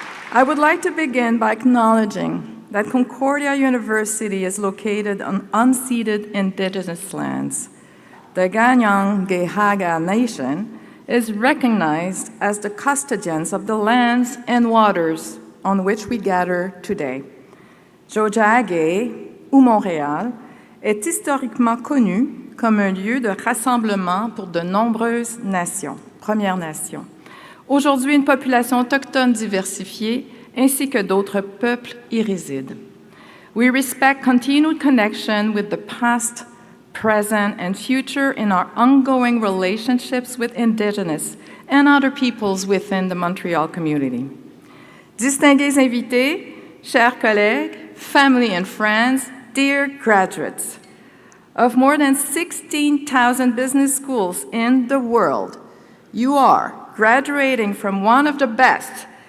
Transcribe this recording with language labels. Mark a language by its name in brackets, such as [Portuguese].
[English] I would like to begin by acknowledging that Concordia University is located on unceded Indigenous lands. the Ganyang-Gehaga Nation, is recognized as the custodians of the lands and waters on which we gather today. [French] Tiohtià:ke, ou Montréal, est historiquement connu comme un lieu de rassemblement pour de nombreuses nations, Premières Nations. Aujourd'hui, une population autochtone diversifiée ainsi que d'autres peuples y résident. [English] We respect continued connection with the past, present, and future in our ongoing relationships with Indigenous and other peoples within the Montreal community. [French] Distingués invités, chers collègues, [English] family and friends, dear graduates, of more than 16,000 business schools in the world, you are graduating from one of the best.